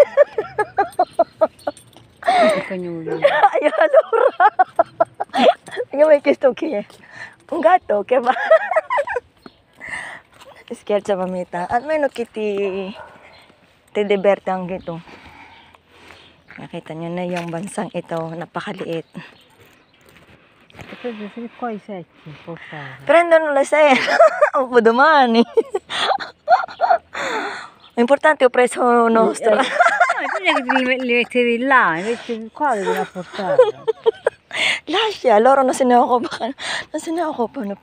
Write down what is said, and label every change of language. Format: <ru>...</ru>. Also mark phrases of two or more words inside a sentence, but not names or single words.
<tl>Ayun, allora.</tl> <it>Io mi hai chiesto chi è. Un gatto che va. Scherzo, mamita. Almeno che ti diverte anche tu.</it> <tl>Nakita nyo na yung bansang ito, napakaliit.</tl> <it>Prendere qua i secchi, portare. Prendono le 6. Dopo domani. L'importante ho preso nostro. Non è che li mettevi là, invece qua devi portare. Lascia, loro non se ne occupano per quello.</it>